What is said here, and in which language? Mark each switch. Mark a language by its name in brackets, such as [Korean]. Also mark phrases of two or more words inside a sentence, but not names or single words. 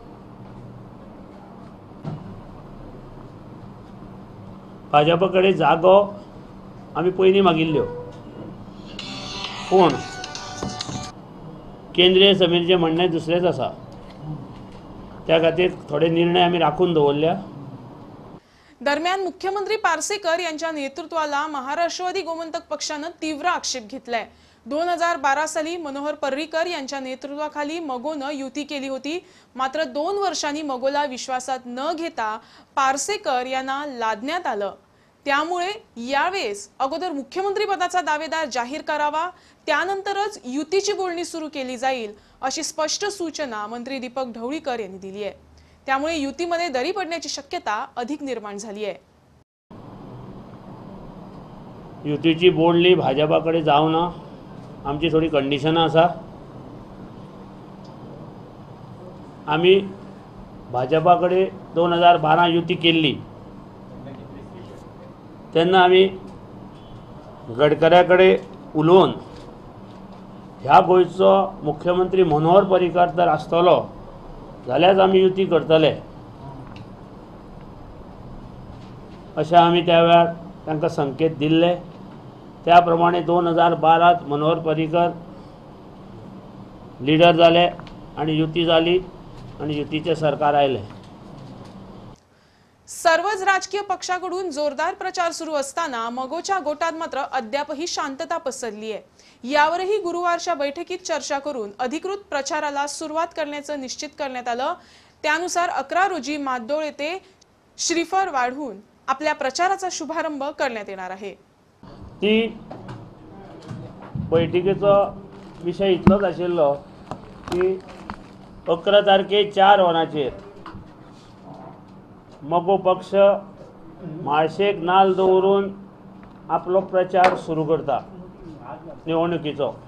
[Konkani] भाजपा कडेन जागो आमी पयलीं मागिल्ल्यो, पूण केंद्रीय समितीचें म्हणणें दुसरेंच आसा, त्या खातीर थोडे निर्णय आमी राखून दवरल्या। [Marathi] दरम्यान मुख्यमंत्री पार्सेकर यांच्या नेतृत्वाला महाराष्ट्रवादी गोमंतक पक्षानं तीव्र आक्षेप घेतलाय। 2012 साली मनोहर पर्रीकर यांच्या नेतृत्वाखाली मगोनं युती केली होती। मात्र 2 वर्षांनी मगोला विश्वासात न घेता पार्सेकर यांना लादण्यात आलं। त्यामुळे यावेळेस अगोदर मुख्यमंत्री पदाचा दावेदार जाहीर करावा, त्यानंतरच युतीची बोलणी सुरू केली जाईल, अशी स्पष्ट सूचना मंत्री दीपक ढवळीकर यांनी दिली आहे। त्यामुळे युतीमध्ये दरी पडण्याची शक्यता अधिक निर्माण झाली आहे। [Konkani] युतीची बोलणी भाजपाकडे जावना, आमची थोडी कंडिशन आसा। आमी भाजपाकडे 2012 युती केल्ली तेन्ना आमी गडकऱ्याकडे उलोवन ह्या गोंयचो मुख्यमंत्री मनोहर पर्रीकर जर आसतलो जाल्यार आमी युती करतले, अशें आमी त्या वेळार तांकां संकेत दिल्ले। त्या प्रमाणे 2012 मनोहर पर्रीकर लिडर जाले आणि युती जाली आणि युतीचे सरकार आयले। [Marathi] सर्वच राजकीय पक्षाकडून जोरदार प्रचार सुरू असताना मगोच्या गोटात मात्र अद्यापही शांतता पसरली आहे। यावरही गुरुवारच्या बैठकीत चर्चा करून अधिकृत प्रचाराला सुरुवात करण्याचं निश्चित करण्यात आलं। त्यानुसार 11 रोजी मादोळ येथे श्रीफळ वाढवून आपल्या प्रचाराचा शुभारंभ करण्यात येणार आहे। [Konkani] ती बैठकीचो विशय इतलोच आशिल्लो की 11 तारखेक 4 वरांचेर मगो पक्ष म्हाळशेक नाल्ल दवरून आपलो प्रचार सुरू करता निवडणुकीचो.